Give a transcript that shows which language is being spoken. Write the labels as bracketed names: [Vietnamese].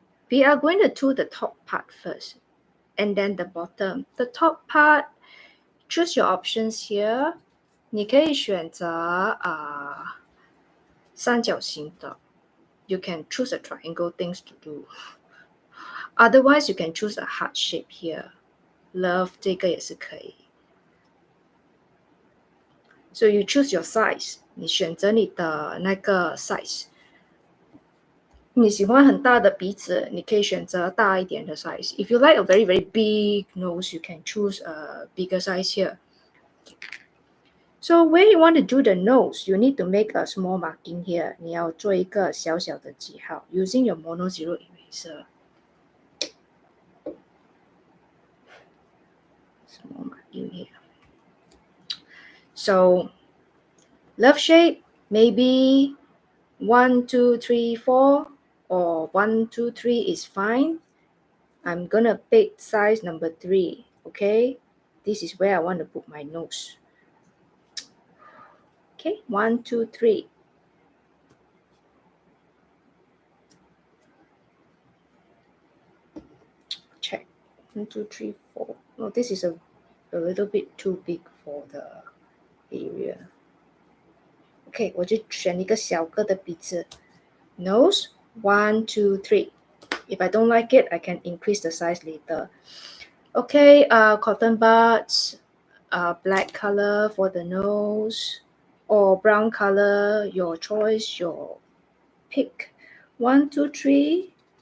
[English] We are going to do the top part first, and then the bottom. The top part, choose your options here. [Chinese] 你可以选择三角形的. [English] You can choose a triangle things to do. Otherwise, you can choose a heart shape here. [Chinese] Love 这个也是可以. [English] So you choose your size. [Chinese] 你选择你的那个 size. 你喜欢很大的鼻子，你可以选择大一点的 size. [English] If you like a very, very big nose, you can choose a bigger size here. So where you want to do the nose, you need to make a small marking here. [Chinese] 你要做一个小小的记号 [English] using your mono zero eraser. Small marking here. So love shape, maybe 1, 2, 3, 4, or 1, 2, 3 is fine. I'm gonna pick size number 3, okay? This is where I want to put my nose. Okay, 1, 2, 3. Check. 1, 2, 3, 4. Oh, this is a little bit too big for the area. [Chinese] Okay, 我就选一个小个的鼻子. [English] Nose, 1, 2, 3. If I don't like it, I can increase the size later. Okay, cotton buds, black color for the nose, or brown color, your choice, your pick. 1, 2, 3.